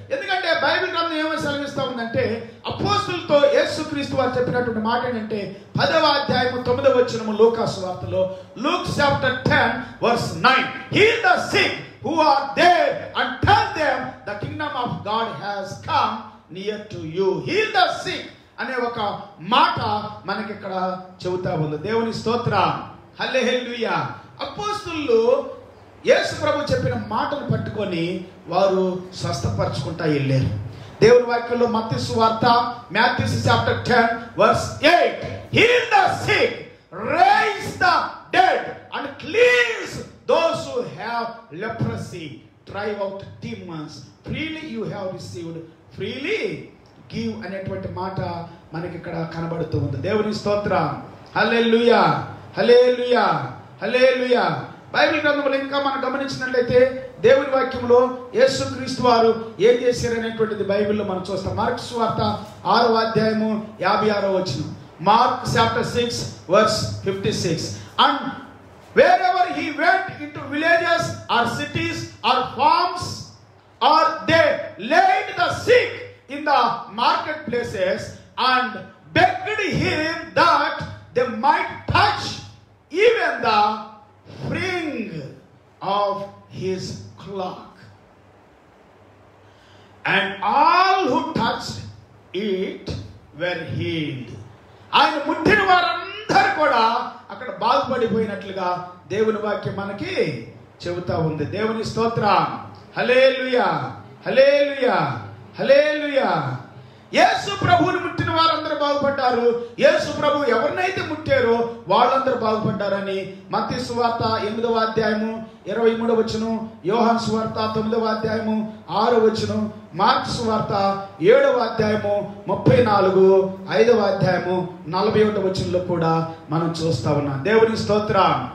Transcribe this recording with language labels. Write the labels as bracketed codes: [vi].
[te] ఎందుకంటే బైబిల్ గ్రంథం ఏమో సెలవిస్తా ఉందంటే, అపోస్తలులతో యేసుక్రీస్తు వారు చెప్పినటువంటి మాట ఏంటంటే 10వ అధ్యాయము 9వ వచనము లూకా సువార్తలో, [en] Luke chapter 10 verse 9, heal the sick who are there and tell them the kingdom of God has come near to you. Heal the sick [te] అనే ఒక మాట మనకి ఇక్కడ చెబుతా ఉంది. దేవుని స్తోత్రం. హల్లెలూయా. అపోస్తలులు యేసు ప్రభు చెప్పిన మాటను పట్టుకొని వారు స్వస్థపరచుకుంటా వెళ్ళారు. దేవుని వాక్యంలో మత్తయి సువార్త [en] Matthew chapter 10 verse 8, heal the sick, raise the dead and cleanse those who have leprosy, drive out demons, freely you have received, freely give [te] అనేటువంటి మాట మనకి ఇక్కడ కనబడుతూ ఉంది. దేవుని స్తోత్రం. హల్లెలూయా, హల్లెలూయా, హల్లెలూయా. బైబిల్ గ్రంథంలో ఇంకా మనం గమనించినట్లయితే దేవుని వాక్యంలో యేసుక్రీస్తు వారు ఏం చేశారు అనేటువంటిది బైబిల్లో మనం చూస్తాం. మార్కు సువార్త 6వ అధ్యాయము 56వ వచనం. [en] Mark chapter 6 verse 56, and wherever he went into villages or cities or farms, or they laid the sick in the marketplaces and begged him that they might touch even the fring of his cloak, and all who touched it were healed. [te] ఆయన ముట్టిన వారందరూ కూడా అక్కడ బాగుపడిపోయినట్లుగా దేవుని వాక్యం మనకి చెబుతా ఉంది. దేవుని స్తోత్రం. హల్లెలూయా, హల్లెలూయా, హల్లెలూయా. యేసు ప్రభువుని ముట్టిన వారందరూ బాగుపడ్డారు. యేసు ప్రభు ఎవరినైతే ముట్టారో వాళ్ళందరూ బాగుపడ్డారని మత్తయి సువార్త 8వ అధ్యాయము 23వ వచనం, యోహాను సువార్త 9వ అధ్యాయము 6వ వచనం, మార్కు సువార్త 7వ అధ్యాయము 34, 5వ అధ్యాయము 41వ వచనంలో కూడా మనం చూస్తా ఉన్నాం. దేవుని స్తోత్రం.